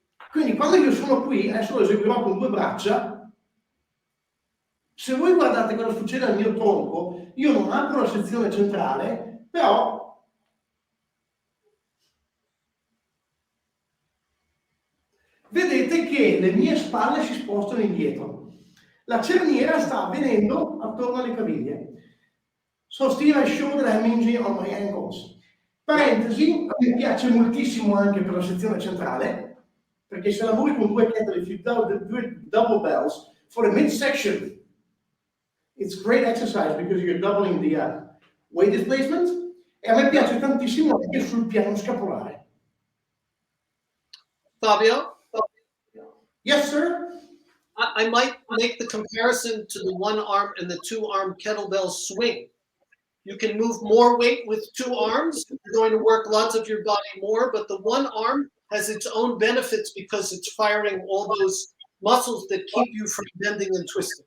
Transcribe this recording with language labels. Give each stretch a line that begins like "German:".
Italian: Quindi quando io sono qui, adesso lo eseguirò con due braccia, se voi guardate cosa succede al mio tronco, io non apro la sezione centrale, però vedete che le mie spalle si spostano indietro. La cerniera sta avvenendo attorno alle caviglie.
English: So Steve, I showed that I'm hinging on my ankles.
Italian: Parentesi, mi piace moltissimo anche per la sezione centrale, perché se lavori con due kettlebell,
English: if you do double bells, for the midsection, it's great exercise because you're doubling the weight displacement,
Italian: e a me piace tantissimo anche sul piano scapolare. Fabio?
English: Yes, sir? I might make the comparison to the one arm and the two arm kettlebell swing. You can move more weight with two arms. You're going to work lots of your body more, but the one arm has its own benefits because it's firing all those muscles that keep you from bending and twisting.